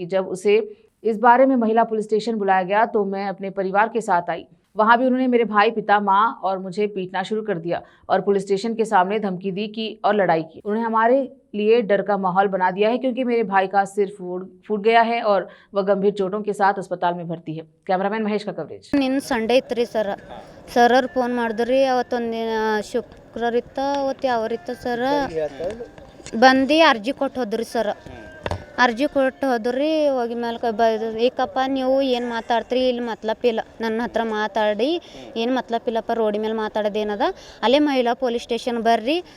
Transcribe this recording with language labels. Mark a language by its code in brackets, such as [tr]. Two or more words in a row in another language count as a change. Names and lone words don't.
[hi] जब उसे इस बारे में महिला [en] police station [hi] बुलाया गया तो मैं अपने परिवार के साथ आई। वहां भी उन्होंने मेरे भाई, पिता, माँ और मुझे पीटना शुरू कर दिया और [en] police station [hi] के सामने धमकी दी कि और लड़ाई की। उन्होंने हमारे लिए डर का माहौल बना दिया है क्योंकि मेरे भाई का सिर फूट गया है और वह गंभीर चोटों के साथ अस्पताल में भर्ती है। कैमरामैन महेश का कवरेज। [kn] ನಿನ್ನ ಸಂಡೆ ಇತ್ತು ರೀ ಸರ್ ಫೋನ್ ಮಾಡಿದ್ರಿ ಅವತ್ತೊಂದಿನ ಶುಕ್ರವಾರ ಇತ್ತು ಅವತ್ತು ಯಾವರಿತ್ತು ಸರ್ ಬಂದು ಅರ್ಜಿ ಕೊಟ್ಟು ಹೋದ್ರಿ ಸರ್ ಅರ್ಜಿ ಕೊಟ್ಟು ಹೋದ್ರಿ ಹೋಗಿ ಮೇಲೆ ಏಕಪ್ಪ ನೀವು ಏನು ಮಾತಾಡ್ತೀರಿ ಇಲ್ಲಿ ಮತ್ಲಪ್ಪಿಲ್ಲ ನನ್ನ ಹತ್ರ ಮಾತಾಡಿ ಏನು ಮತ್ಲಪ್ಪಿಲ್ಲಪ್ಪ ರೋಡಿ ಮೇಲೆ ಮಾತಾಡೋದೇನದ ಅಲ್ಲೇ ಮಹಿಳಾ [en] police station [kn] ಬರ್ರಿ